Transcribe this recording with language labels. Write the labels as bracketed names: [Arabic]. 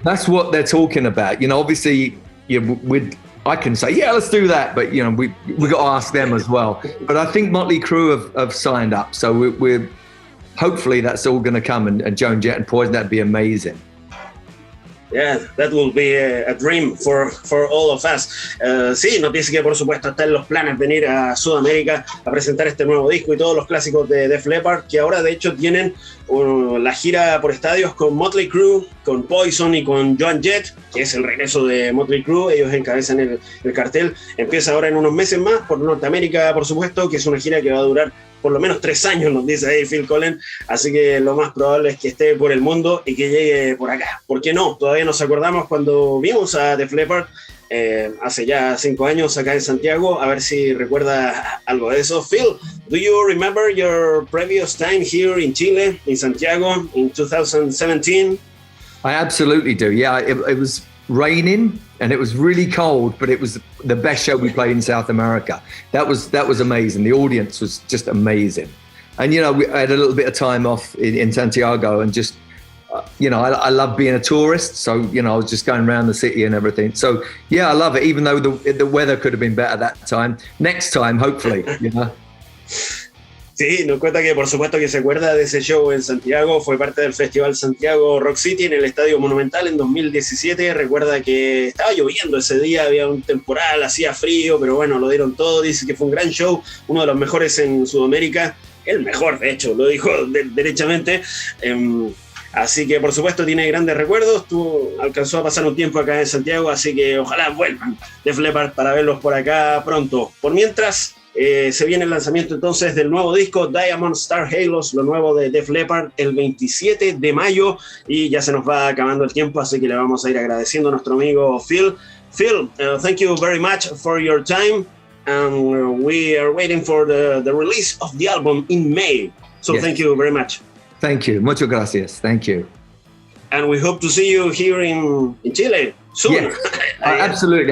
[English] That's what they're talking about, you know. Obviously, I can say, yeah, let's do that, but you know, we got to ask them as well. But I think Motley Crue have signed up, so we're hopefully that's all going to come, and Joan Jett and Poison, that'd be amazing. Yeah, that will be a dream for all of us. [Spanish] Sí, nos dice que por supuesto está en los planes venir a Sudamérica a presentar este nuevo disco y todos los clásicos de Def Leppard, que ahora de hecho tienen la gira por estadios con Motley Crue, con Poison y con Joan Jett, que es el regreso de Motley Crue. Ellos encabezan el cartel. Empieza ahora en unos meses más por Norteamérica, por supuesto, que es una gira que va a durar por lo menos 3 años, nos dice ahí Phil Collen, así que lo más probable es que esté por el mundo y que llegue por acá. ¿Por qué no? Todavía nos acordamos cuando vimos a Def Leppard hace ya 5 años acá en Santiago, a ver si recuerda algo de eso. [English] Phil, do you remember your previous time here in Chile, in Santiago, in 2017? I absolutely do, yeah. It was raining and it was really cold, but it was the best show we played in South America. That was amazing. The audience was just amazing. And, you know, we had a little bit of time off in Santiago, and just, you know, I love being a tourist. So, you know, I was just going around the city and everything. So, yeah, I love it, even though the weather could have been better that time. Next time, hopefully, you know. [Spanish] Sí, nos cuenta que por supuesto que se acuerda de ese show en Santiago, fue parte del Festival Santiago Rock City en el Estadio Monumental en 2017, recuerda que estaba lloviendo ese día, había un temporal, hacía frío, pero bueno, lo dieron todo, dice que fue un gran show, uno de los mejores en Sudamérica, el mejor de hecho, lo dijo derechamente. Así que por supuesto tiene grandes recuerdos, alcanzó a pasar un tiempo acá en Santiago, así que ojalá vuelvan Def Leppard para verlos por acá pronto. Por mientras, se viene el lanzamiento entonces del nuevo disco Diamond Star Halos, lo nuevo de Def Leppard, el 27 de mayo, y ya se nos va acabando el tiempo, así que le vamos a ir agradeciendo a nuestro amigo Phil. [English] Phil, thank you very much for your time, and we are waiting for the release of the album in May, so yes. Thank you very much. Thank you, [Spanish] muchas gracias, [English] thank you. And we hope to see you here in Chile soon. Yes, absolutely.